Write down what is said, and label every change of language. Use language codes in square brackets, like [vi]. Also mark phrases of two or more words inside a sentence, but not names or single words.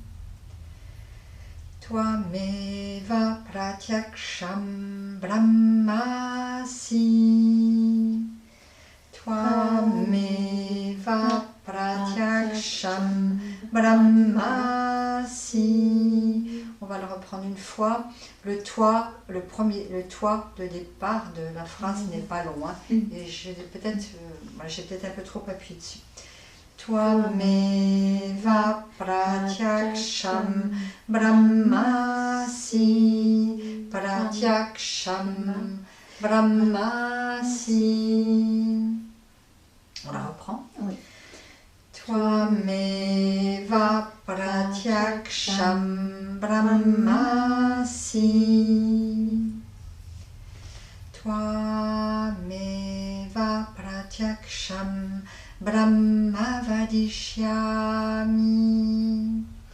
[sa] Tvameva pratyaksham brahmasi. Tvameva pratyaksham brahmasi. [fr] On va le reprendre une fois. Le toit, le toit de départ de la phrase n'est pas long. Hein. Et j'ai peut-être un peu trop appuyé dessus. [sa] Tvameva pratyaksham brahmasi. Pratyaksham brahmasi. [fr] On la reprend? Oui. [sa] Tvameva pratyaksham brahmasi. Tvameva pratyaksham brahma vadishyami.